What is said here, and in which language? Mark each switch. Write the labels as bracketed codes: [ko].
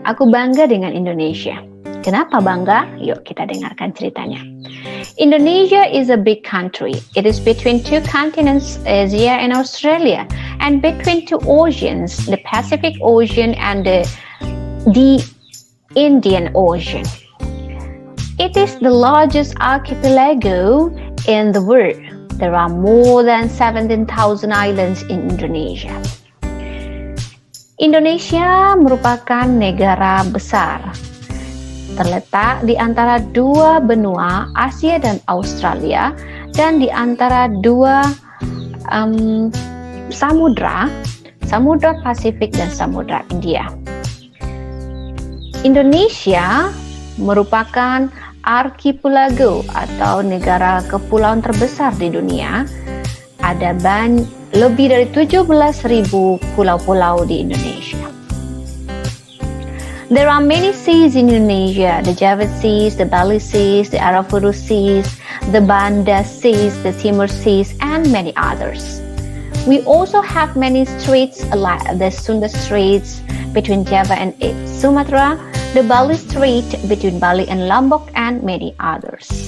[id] Aku bangga dengan Indonesia. Kenapa bangga? Yuk kita dengarkan ceritanya. [en] Indonesia is a big country. It is between two continents, Asia and Australia, and between two oceans, the Pacific Ocean and the Indian Ocean. It is the largest archipelago in the world. There are more than 17,000 islands in Indonesia. [id] Indonesia merupakan negara besar, terletak di antara dua benua Asia dan Australia, dan di antara dua samudra Pasifik dan Samudra India. Indonesia merupakan archipelago atau negara kepulauan terbesar di dunia. Ada lebih dari 17.000 pulau-pulau di Indonesia. [en] There are many seas in Indonesia, the Java Seas, the Bali Seas, the Arafuru Seas, the Banda Seas, the Timor Seas, and many others. We also have many straits like the Sunda Straits between Java and Sumatra, the Bali Strait between Bali and Lombok, and many others.